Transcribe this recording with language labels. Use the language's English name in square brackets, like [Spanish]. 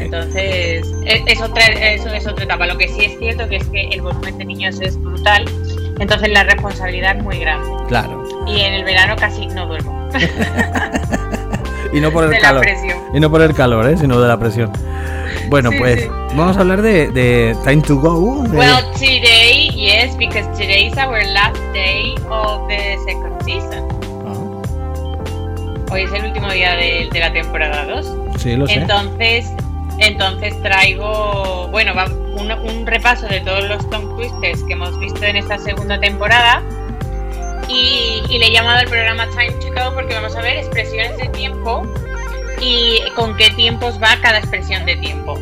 [Spanish] Entonces, es otra etapa. Lo que sí es cierto que es que el volumen de niños es brutal, entonces la responsabilidad es muy grande. Claro. Y en el verano casi no duermo. Y no por el de calor. La presión. Y no por el calor, sino de la presión. Bueno, sí, pues sí. Vamos a hablar de Time to Go. [English] Today, yes, because today is our last day of the second season. [Spanish] Hoy es el último día de la temporada 2. Sí, lo sé. Entonces traigo, bueno, un repaso de todos los tongue twisters que hemos visto en esta segunda temporada. Y le he llamado al programa Time to Go porque vamos a ver expresiones de tiempo y con qué tiempos va cada expresión de tiempo.